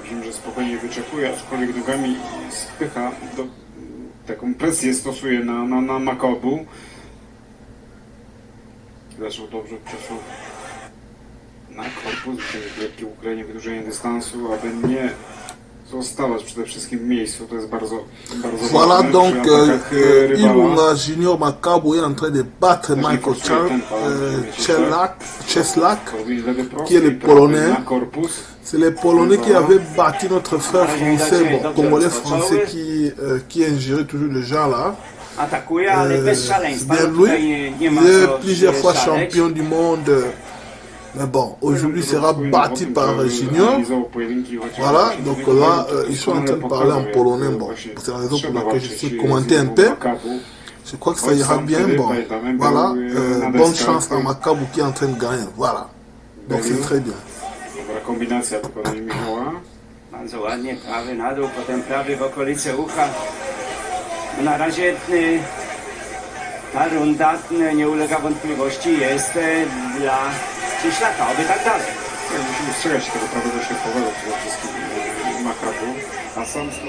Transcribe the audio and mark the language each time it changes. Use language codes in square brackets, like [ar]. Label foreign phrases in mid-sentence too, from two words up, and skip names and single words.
[pl] Widzimy, że spokojnie wyczekuje, aczkolwiek nogami spycha, taką presję stosuje na Makabu. Zaczął dobrze, przeszło na korpus, lekkie ukrojenie, wydłużenie dystansu, aby nie zostawać przede wszystkim w miejscu, to jest bardzo voilà, ważne. [fr] Donc Ilunga Junior Makabu est en train de battre Michael Cieślak, qui est le Polonais. C'est le Polonais qui avait battu notre frère français, Congolais français qui ingérait toujours le genre là. Bien lui, il est plusieurs fois champion du monde. Mais bon, aujourd'hui sera battu par Junior. Voilà, donc là, ils sont en train de parler en polonais. Bon, c'est la raison pour laquelle je suis commenté un peu. Je crois que ça ira bien. Bon, voilà, bonne chance à Makabu qui est en train de gagner. Voilà, donc c'est très bien. [pl] Kombinacja wykonania Michała. Bardzo ładnie, prawy na dół, potem prawy w okolice ucha. Na razie ta runda, nie ulega wątpliwości, jest dla Cieślaka, oby tak dalej. Musimy strzegać się tego prawego środkowego przede wszystkim Makabu, a sam